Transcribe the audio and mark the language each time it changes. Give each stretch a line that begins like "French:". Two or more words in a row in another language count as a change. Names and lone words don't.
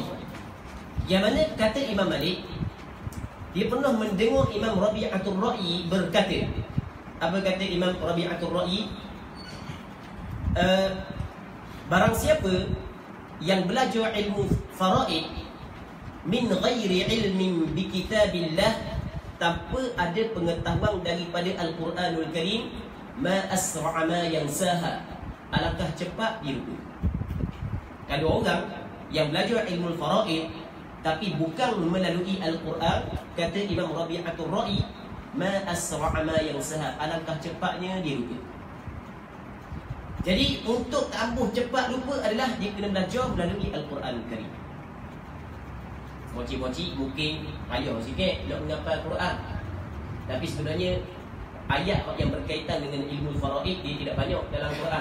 Malay: Yang mana kata Imam Malik, dia pernah mendengar Imam Rabi'atul Ra'i berkata. Apa kata Imam Rabi'atul Ra'i? Barang siapa yang belajar ilmu faraid
Arabic: من غير علم بكتاب الله,
Malay: tanpa ada pengetahuan daripada Al-Quranul Karim,
Arabic: ما أسرع ما ينساه,
Malay: alangkah cepat dia lupa. Kalau orang yang belajar ilmu faraid tapi bukan melalui Al-Quran, kata Imam Rabi'atul Ra'i,
Arabic: ما أسرع ما ينساه,
Malay: alangkah cepatnya dia lupa. Jadi untuk ampuh cepat lupa adalah dia kena belajar melalui Al-Quranul Karim. Moci-moci mungkin payah sikit nak menghafal Al-Quran, tapi sebenarnya ayat yang berkaitan dengan ilmu faraid dia tidak banyak dalam Quran.